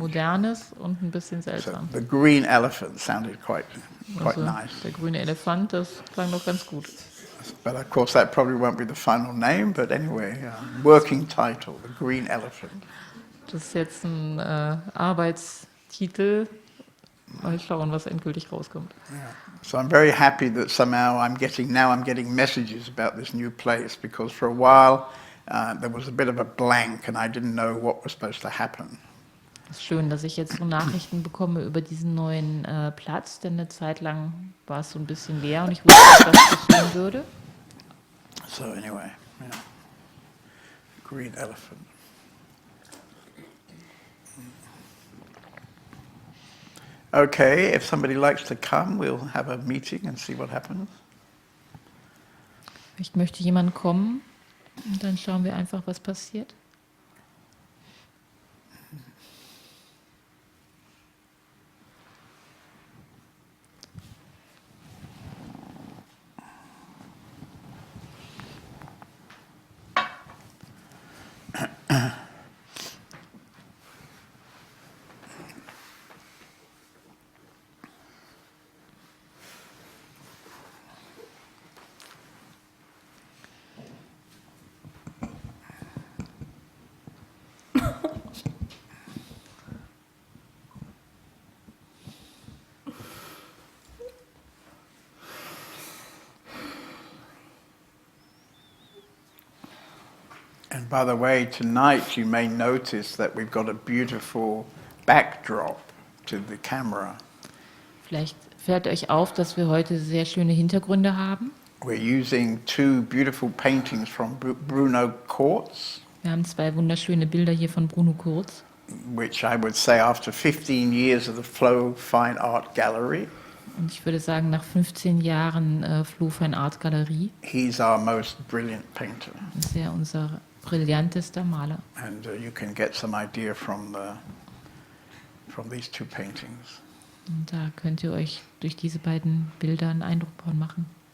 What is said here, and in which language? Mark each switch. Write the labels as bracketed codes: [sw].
[de] Modernes und ein bisschen [en] So [de] seltsam. [en] the green elephant sounded quite [de] Also [en] nice. [de] der grüne Elefant, das klang doch ganz gut. [en] But of course that probably won't be the final name, but anyway, working title, the green elephant. [de] Das ist jetzt ein Arbeitstitel. Mal schauen, was endgültig rauskommt. [en] So I'm very happy that somehow I'm getting messages about this new place, because for a while there was a bit of a blank and I didn't know what was supposed to happen. [de] Es ist schön, dass ich jetzt so Nachrichten bekomme über diesen neuen Platz, denn eine Zeit lang war es so ein bisschen leer und ich wusste nicht, was geschehen würde. [en] So anyway, yeah. Green elephant. Okay, if somebody likes to come, we'll have a meeting and see what happens. [de] Vielleicht möchte jemand kommen und dann schauen wir einfach, was passiert. [en] And by the way, tonight you may notice that we've got a beautiful backdrop to the camera. [de] Vielleicht fällt euch auf, dass wir heute sehr schöne Hintergründe haben. [en] We're using two beautiful paintings from Bruno Kurz, [de] Wir haben 2 wunderschöne Bilder hier von Bruno Kurz, [en] which I would say after 15 years of the Flow Fine Art Gallery, [de] und ich würde sagen, nach 15 Jahren Flow Fine Art Galerie [en] he's our most brilliant painter. [de] ist er unser brillantester Maler. [en] And you can get some idea from these two paintings. [de] Und da könnt ihr euch durch diese beiden Bilder einen Eindruck von machen.